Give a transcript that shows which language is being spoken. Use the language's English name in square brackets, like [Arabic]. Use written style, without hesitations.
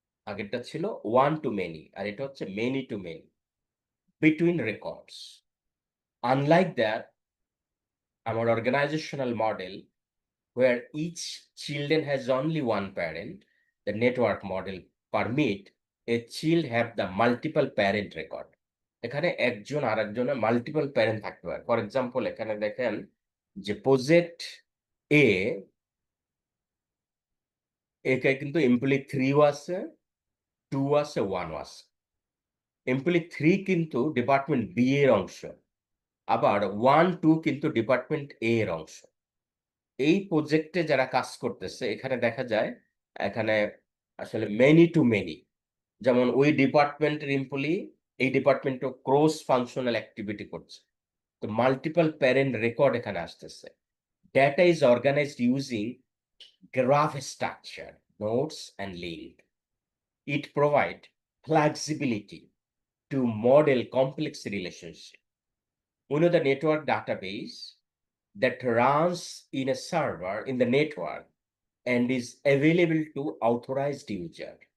[Bangla] আগেরটা ছিল one two many, আর এটা হচ্ছে many two many [English] between records. Unlike that, our organizational model, where each children has only one parent, the network model permit a child have the multiple parent record. [Bangla] এখানে একজন আর একজনের multiple parent থাকতে পারে। [English] for example [Bangla] এখানে দেখেন যে project এ, একে কিন্তু এমপ্লয়ি 3ও আছে, 2 আছে, 1 আছে। এমপ্লয়ি 3 কিন্তু ডিপার্টমেন্ট বি এর অংশ, আবার 1, 2 কিন্তু ডিপার্টমেন্ট এ এর অংশ। এই প্রজেক্টে যারা কাজ করতেছে, এখানে দেখা যায় এখানে আসলে মেনি টু মেনি, যেমন ওই ডিপার্টমেন্টের এমপ্লয়ি এই ডিপার্টমেন্টে ক্রস ফাংশনাল অ্যাক্টিভিটি করছে, তো মাল্টিপল প্যারেন্ট রেকর্ড এখানে আসতেছে। [English] Data is organised using graph structure, nodes and link. It provide flexibility to model complex relationship. We know the network database that runs in a server in the network and is available to authorized user.